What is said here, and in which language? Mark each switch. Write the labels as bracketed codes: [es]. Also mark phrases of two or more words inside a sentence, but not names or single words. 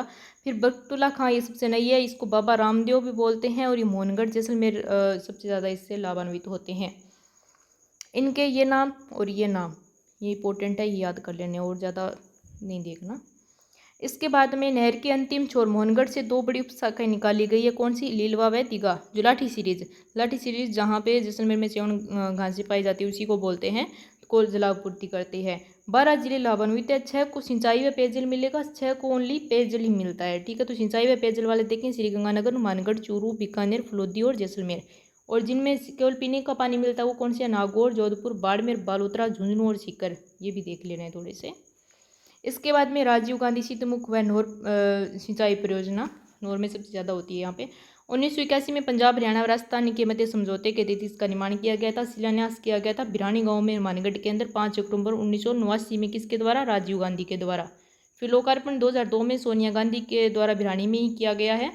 [hi] फिर बख्तुल्ला खां, ये सबसे नई है, इसको बाबा रामदेव भी बोलते हैं, और ये मोहनगढ़ जैसलमेर सबसे ज़्यादा इससे लाभान्वित होते हैं। इनके ये नाम और ये नाम ये इंपॉर्टेंट है, ये याद कर लेने, और ज़्यादा नहीं देखना। इसके बाद में नहर के अंतिम छोर मोहनगढ़ से 2 बड़ी उपशाखाएं निकाली गई है, कौन सी, लीलवा व दिघा। जो लाठी सीरीज जहाँ पे जैसलमेर में सेवन घासें पाई जाती है उसी को बोलते हैं, को जलापूर्ति करते हैं। 12 जिले लाभान्वित है, 6 को सिंचाई व पेयजल मिलेगा, 6 को ओनली पेयजल ही मिलता है। ठीक है, तो सिंचाई व पेयजल वाले देखें, श्रीगंगानगर, हनुमानगढ़, चूरू, बीकानेर, फलोदी और जैसलमेर। और जिनमें केवल पीने का पानी मिलता है वो कौन से है, नागौर, जोधपुर, बाड़मेर, बालोतरा, झुंझुनू और सीकर। ये भी देख लेना है थोड़े से। इसके बाद में राजीव गांधी शीतमुख व नहर सिंचाई परियोजना, नहर में सबसे ज़्यादा होती है यहाँ पे। 1981 में पंजाब, हरियाणा और राजस्थान के मध्य समझौते के तहत इसका निर्माण किया गया था, शिलान्यास किया गया था बिरानी गांव में, हनुमानगढ़ के अंदर 5 अक्टूबर 1989 में। किसके द्वारा, राजीव गांधी के द्वारा। फिर लोकार्पण 2002 में सोनिया गांधी के द्वारा बिरानी में ही किया गया है।